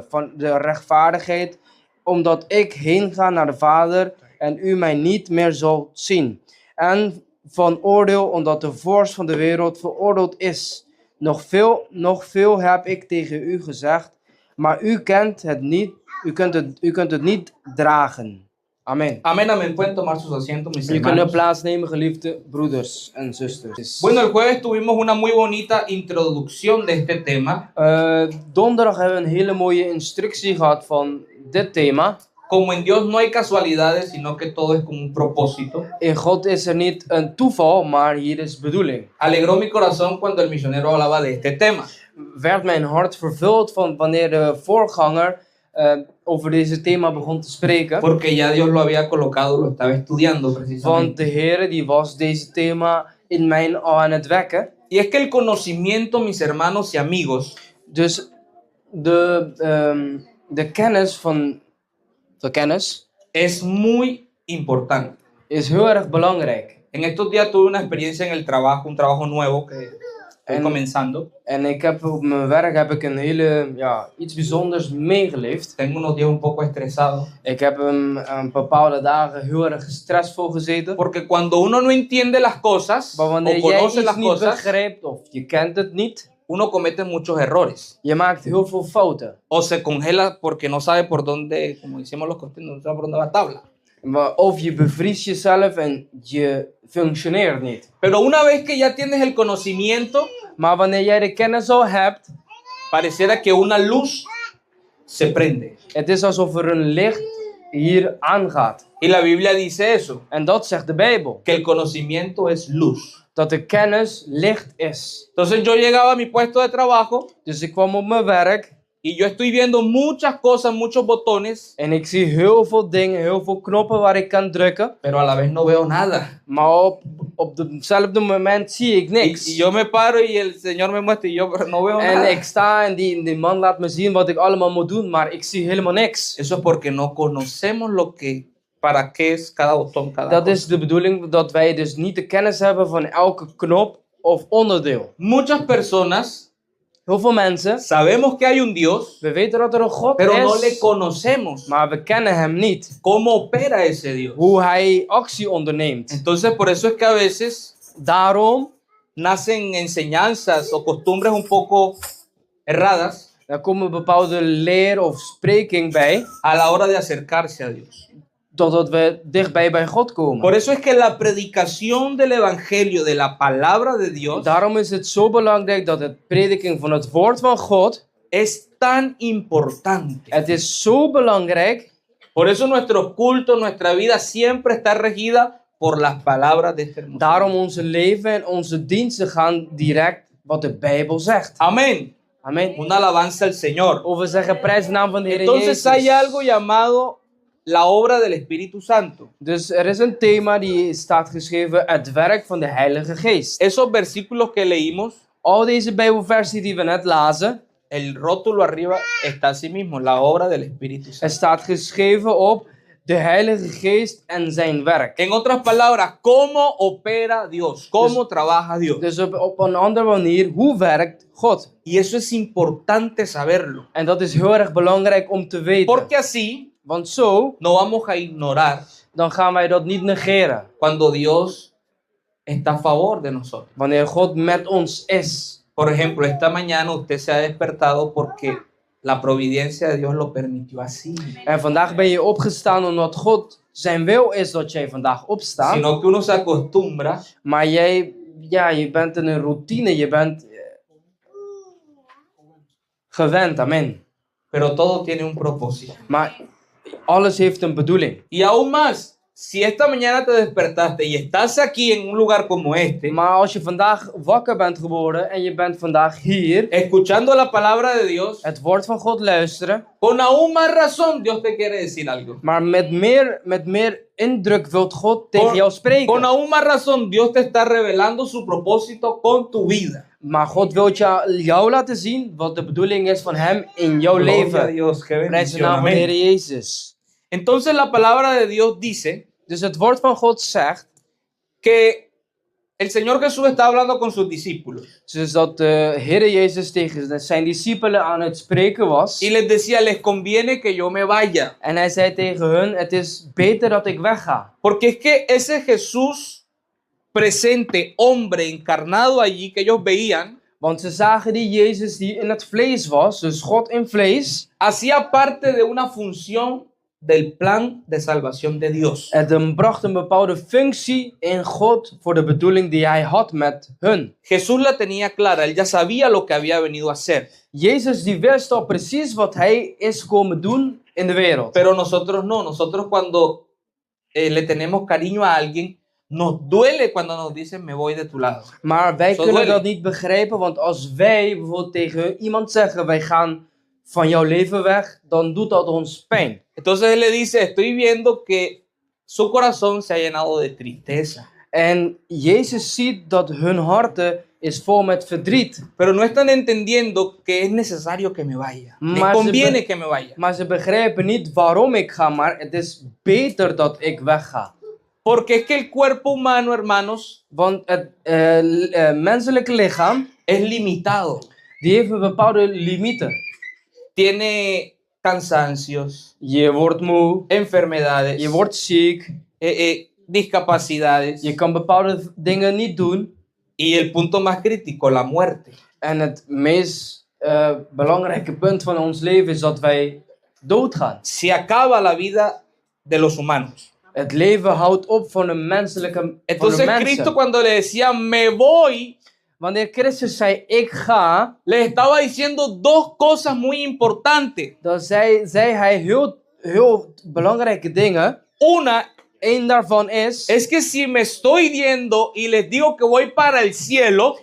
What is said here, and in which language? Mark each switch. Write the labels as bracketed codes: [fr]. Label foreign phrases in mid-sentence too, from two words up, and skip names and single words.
[nl] Van de rechtvaardigheid, omdat ik heen ga naar de Vader en u mij niet meer zult zien. En van oordeel, omdat de vorst van de wereld veroordeeld is. Nog veel heb ik tegen u gezegd, maar u kent het niet, u kunt het niet dragen. Amen. [es] Amén, amén. Pueden tomar sus asientos, mis [nl] Jullie kunnen [es] hermanos. [nl] plaatsnemen, geliefde broeders en zusters. [es] Bueno, el jueves tuvimos una muy bonita introducción de este tema. [nl] Donderdag hebben we een hele mooie instructie gehad van dit thema. [es] Como en Dios no hay casualidades, sino que todo es con un propósito. [nl] In God is er niet een toeval, maar hier is bedoeling. [es] Alegró mi corazón cuando el misionero hablaba de este tema. [nl] Werd mijn hart vervuld van wanneer de voorganger over deze thema begon te spreken. [es] Porque ya Dios lo había colocado, lo estaba estudiando [nl] Want [es] precisamente. [nl] de Heer die was deze thema in mij al aan het wekken. [es] Y es que el conocimiento, mis hermanos y amigos, [nl] Dus de kennis [es] es muy importante. [nl] is heel erg belangrijk. [es] En estos días tuve una experiencia en el trabajo, un trabajo nuevo que estoy comenzando. [nl] En ik heb op mijn werk heb ik een hele, iets bijzonders meegeleefd. [es] Tengo unos días un poco estresado. [nl] Ik heb een bepaalde dagen heel erg stressvol gezeten. [es] Porque cuando uno no entiende las cosas [nl] Maar [es] o [nl] wanneer jij [es] conoce [nl] iets [es] las [nl] niet [es] cosas, [nl] begrijpt of je kent het niet, [es] uno comete muchos errores. [nl] je maakt heel veel fouten. [es] O se congela porque no sabe por dónde, como decimos los costeños, no sabe por dónde va tabla. [nl] Of je bevriest jezelf en je functioneert niet. [es] Pero una vez que ya tienes el conocimiento, [nl] Maar wanneer jij de kennis al hebt, [es] pareciera que una luz se prende. [nl] het is alsof er een licht hier aangaat. [es] Y la Biblia dice eso, [nl] En dat zegt de Bijbel. [es] que el conocimiento es luz. [nl] Dat de kennis licht is. [es] Entonces yo llegaba a mi puesto de trabajo [nl] Dus ik kwam op mijn werk [es] y yo estoy viendo muchas cosas, muchos botones, [nl] en ik zie heel veel dingen, heel veel knoppen waar ik kan drukken. [es] pero a la vez no veo nada. [nl] Maar op hetzelfde moment zie ik [es] Y [nl] niks. [es] yo me paro y el Señor me muestra y yo pero no veo [nl] En [es] nada. [nl] ik sta en die man laat me zien wat ik allemaal moet doen, maar ik zie helemaal niks. [es] Eso es porque no conocemos para qué es cada botón, cada [nl] Dat [es] cosa. [nl] is de bedoeling dat wij dus niet de kennis hebben van elke knop of onderdeel. [es] Muchas personas [nl] Heel veel mensen, [es] sabemos que hay un Dios, [nl] we weten dat er een God [es] pero no le [nl] is, [es] conocemos [nl] maar we kennen hem niet. [es] cómo opera ese Dios. [nl] Hoe hij actie onderneemt. [es] Entonces, por eso es que a veces [nl] Daarom, [es] nacen enseñanzas o costumbres un poco erradas [nl] daar komen bepaalde leer of spreking bij, [es] a la hora de acercarse a Dios. [nl] totdat we dichtbij bij God komen. [es] Por eso es que la predicación del evangelio, de la palabra de Dios, [nl] Daarom is het zo belangrijk dat het prediking van het woord van God, [es] es tan importante. [nl] het is zo belangrijk. [es] Por eso nuestros cultos, nuestra vida siempre está regida por las palabras de este hermoso. [nl] Daarom onze leven en onze diensten gaan direct wat de Bijbel zegt. [es] Amén. [nl] Amen. [es] Una alabanza al Señor. [nl] Of we zeggen prijs de naam van de Heer [es] Entonces [nl] Jezus. [es] hay algo llamado la obra del Espíritu Santo. [nl] Dus er is een thema die staat geschreven, het werk van de Heilige Geest. [es] Esos versículos que leímos, [nl] Al deze Bijbelversie die we net lazen, [es] el rótulo arriba está así mismo, la obra del Espíritu [nl] er [es] Santo. [nl] staat geschreven op de Heilige Geest en zijn werk. [es] En otras palabras, ¿cómo opera Dios? ¿Cómo trabaja Dios? [nl] Dus op een andere manier, hoe werkt God? [es] Y eso es importante saberlo. [nl] En dat is heel erg belangrijk om te weten. [es] Porque así [nl] Want zo, [es] no vamos a ignorar [nl] dan gaan wij dat niet negeren. [es] cuando Dios está a favor de nosotros. [nl] Wanneer God met ons is. [es] Por ejemplo, esta mañana usted se ha despertado porque la providencia de Dios lo permitió así. [nl] En vandaag ben je opgestaan omdat God zijn wil is dat jij vandaag opstaat. [es] Sino que uno se acostumbra [nl] Maar jij, ja, je bent in een routine, je bent gewend, [es] amen. pero todo tiene un propósito. [nl] Maar alles heeft een bedoeling. [es] Y aún más, si esta mañana te despertaste y estás aquí en un lugar como este, [nl] Maar als je vandaag wakker bent geworden en je bent vandaag hier, [es] escuchando la palabra de Dios, [nl] het woord van God luisteren, [es] con aún más razón Dios te quiere decir algo. [nl] maar met meer indruk wilt God tegen [es] Con- [nl] jou [es] Con [nl] spreken. [es] aún más razón Dios te está revelando su propósito con tu vida. [nl] Maar God wil jou laten zien wat de bedoeling is van hem in jouw [es] Gloria a [nl] leven. [es] Dios, qué [nl] Prijs de [es] bendición. [nl] naam van de Heer [es] Amén. [nl] Jezus. [es] Entonces la palabra de Dios dice [nl] Dus het woord van God zegt, [es] que el Señor Jesús está hablando con sus discípulos [nl] dus dat de Heer Jezus tegen zijn discipelen aan het spreken was. [es] y les decía, les conviene que yo me vaya, [nl] En hij zei tegen hun, het is beter dat ik wegga. [es] porque es que ese Jesús presente, hombre encarnado allí que ellos veían, [nl] Want ze zagen die Jezus die in het vlees was, dus God in vlees. [es] hacía parte de una función del plan de salvación de Dios. [nl] Het bracht een bepaalde functie in God voor de bedoeling die hij had met hun. [es] Jesús la tenía clara, él ya sabía lo que había venido a hacer, [nl] Jezus die wist al precies wat hij is komen doen in de wereld. [es] pero nosotros no, nosotros cuando le tenemos cariño a alguien, nos duele cuando nos dicen me voy de tu lado. [nl] Maar wij Zo kunnen [es] duele. [nl] dat niet begrijpen, want als wij bijvoorbeeld tegen iemand zeggen, wij gaan van jouw leven weg, dan doet dat ons pijn. [es] Entonces él le dice, estoy viendo que su corazón se ha llenado de tristeza, [nl] En Jezus ziet dat hun harten is vol met verdriet. [es] pero no están entendiendo que es necesario que me vaya. Les [nl] Maar [es] conviene que me vaya. [nl] Maar ze begrijpen niet waarom ik ga, maar het is beter dat ik wegga. [es] Porque es que el cuerpo humano, hermanos, [nl] Want het menselijke lichaam, [es] es limitado. [nl] die heeft een bepaalde limieten. [es] Tiene cansancios, [nl] Je wordt moe, [es] enfermedades, [nl] je wordt ziek, [es] discapacidades [nl] je kan bepaalde dingen niet doen. [es] y el punto más crítico, la muerte. [nl] En het meest belangrijke punt van ons leven is dat wij doodgaan. [es] Se acaba la vida de los humanos. [nl] Het leven houdt op van de menselijke van de [es] Entonces [nl] mensen. [es] Cristo cuando le decía me voy, [nl] Wanneer Christus zei ik ga, [es] les estaba diciendo dos cosas muy importantes. [nl] dan zei hij heel heel belangrijke dingen. [es] Una [nl] Eén daarvan is, [es] es que si me estoy yendo y les digo que voy para el cielo,